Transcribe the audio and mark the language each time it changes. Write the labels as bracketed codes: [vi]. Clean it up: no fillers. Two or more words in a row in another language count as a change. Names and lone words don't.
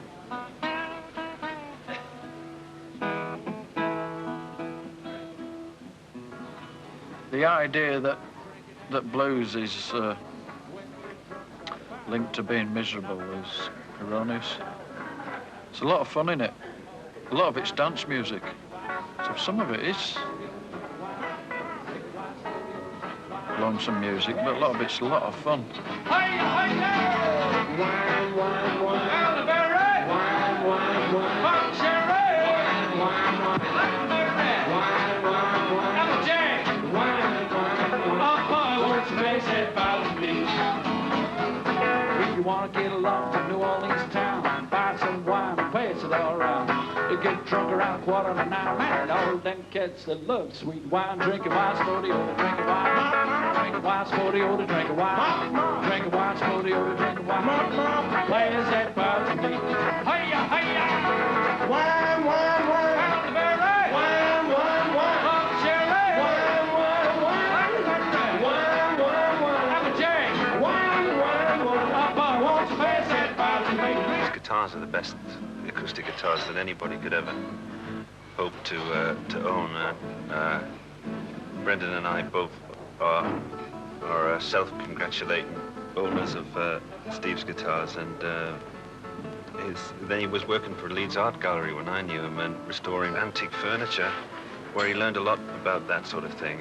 [en] The idea that blues is linked to being miserable is erroneous. It's a lot of fun in it. A lot of it's dance music. So some of it is lonesome music, but a lot of it's a lot of fun. Wine, wine, wine. Elderberry. Wine, wine, wine. Pop cherry. Wine, wine, wine. Blackberry. Wine, wine, wine. Applejack. Wine, wine, wine. Oh, boy, won't you face that bottle, please? If you want to get along from New Orleans town, buy some wine and pass it all around. You get drunk around 8:45, man, all them kids that love sweet wine, drinking wine's for the old, drinking wine. Drinking wine's for the old, drinking wine. Drinking wine's for the old, drinking wine. Players that bow to me. Hiya, hiya. Wine, wine, wine. Elderberry. Wine, wine, wine. Pop cherry. Wine, wine, wine. Wine, wine, wine. Applejack. Wine, wine, wine. Up, won't you pass that bow to me? These guitars are the best acoustic guitars that anybody could ever hope to own. Brendan and I both are self-congratulating owners of Steve's guitars, and then he was working for Leeds Art Gallery when I knew him and restoring antique furniture, where he learned a lot about that sort of thing.